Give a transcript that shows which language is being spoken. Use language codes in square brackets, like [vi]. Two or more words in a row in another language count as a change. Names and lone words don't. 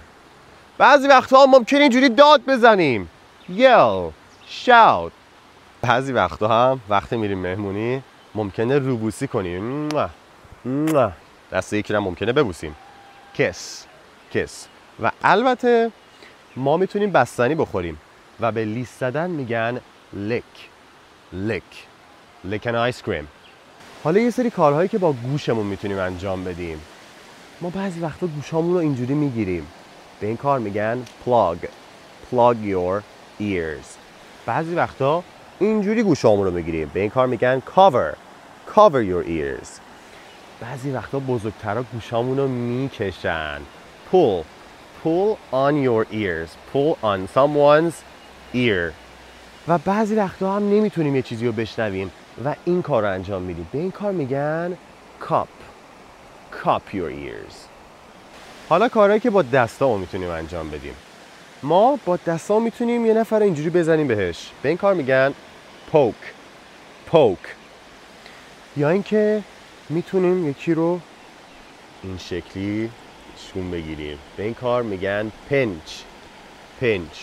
[fa] بعضی وقتا ممکنه اینجوری داد بزنیم [en] yell, shout. [fa] بعضی وقتا هم وقتی میریم مهمونی ممکنه روبوسی کنیم دست یکی رو ممکنه ببوسیم kiss. و البته ما میتونیم بستنی بخوریم و به لیس زدن میگن [en] lick an ice cream. [fa] حالا یه سری کارهایی که با گوشمون میتونیم انجام بدیم. ما بعضی وقتا گوشامون رو اینجوری میگیریم به این کار میگن [en] plug your ears. [fa] بعضی وقتا اینجوری گوشامون رو بگیریم، به این کار میگن [en] cover your ears. [fa] بعضی وقتا بزرگترها گوشامون رو میکشن، [en] pull on your ears, pull on someone's ear. [fa] و بعضی وقتا هم نمیتونیم یه چیزی رو بشنویم و این کار رو انجام میدیم، به این کار میگن [en] cup your ears. [fa] حالا کارهایی که با دستا میتونیم انجام بدیم، ما با دستا میتونیم یه نفر اینجوری بزنیم بهش، به این کار میگن poke. یا اینکه میتونیم یکی رو این شکلی شون بگیریم، به این کار میگن pinch.